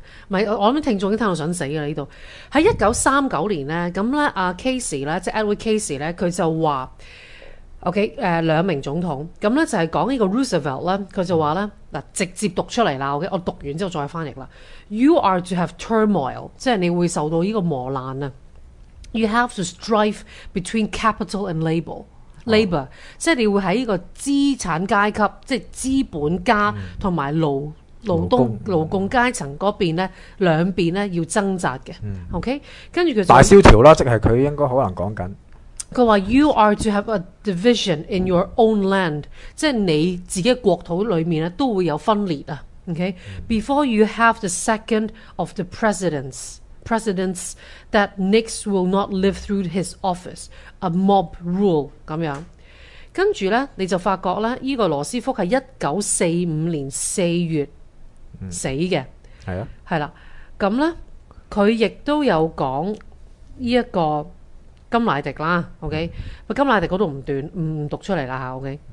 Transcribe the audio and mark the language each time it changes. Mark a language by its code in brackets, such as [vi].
[yue] 唔係，我諗聽眾已經聽到想死嘅呢度。喺1939年咧，咁咧阿 Casey 咧，即係 Edward Casey 咧，佢就話 ：OK， 兩名總統，咁咧就係講呢個 Roosevelt 咧，佢就話咧嗱，直接讀出嚟啦。 OK， 我讀完之後再翻譯啦。 [en] You are to have turmoil， [yue] 即係你會受到呢個磨難啊。 [en] You have to strive between capital and labor. [yue] Labor，即係你會喺呢個資產階級，即係資本家同埋勞工階層嗰邊咧，兩邊咧要掙扎嘅。 OK， 跟住佢大蕭條啦，即係佢應該可能講緊。佢話 ： [en] You are to have a division in your own land， [yue] 即係你自己國土裡面咧都會有分裂啊。 [en] OK， before you have the second of the presidents。 Presidents that next will not live through his office, a mob rule 咁樣。 [yue] 跟住咧，你就發覺咧，依個羅斯福係1945年四月死嘅，係啊，係啦。咁咧，佢亦都有講依一個金乃迪啦。 OK， 金乃迪嗰度唔短唔讀出嚟啦嚇。OK，